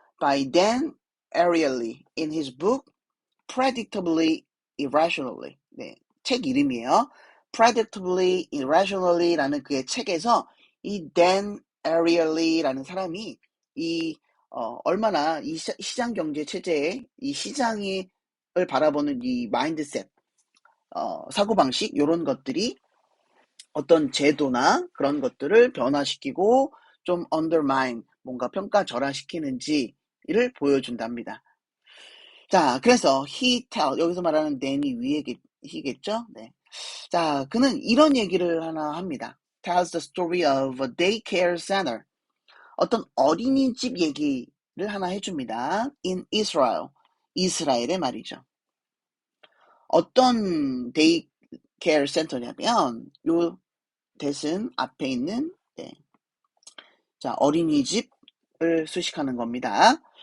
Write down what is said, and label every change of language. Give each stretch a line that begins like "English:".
English: By Dan Ariely in his book Predictably Irrationally.
Korean: 네, 책 이름이에요. Predictably Irrationally라는 그의 책에서 이 Dan Ariely라는 사람이 이 얼마나 이 시장 경제 체제의 이 시장을 바라보는 이 마인드셋, 사고방식 이런 것들이 어떤 제도나 그런 것들을 변화시키고 좀 undermine, 뭔가 평가절하시키는지를 보여준답니다. 자, 그래서
English: he tell,
Korean: 여기서 말하는 then이 위에 he겠죠? 네. 자, 그는 이런 얘기를 하나 합니다.
English: tells the story of a daycare center.
Korean: 어떤 어린이집 얘기를 하나 해줍니다.
English: in Israel.
Korean: 이스라엘의 말이죠. 어떤 데이케어 센터냐면 요 대신 앞에 있는 네. 자, 어린이집을 수식하는 겁니다.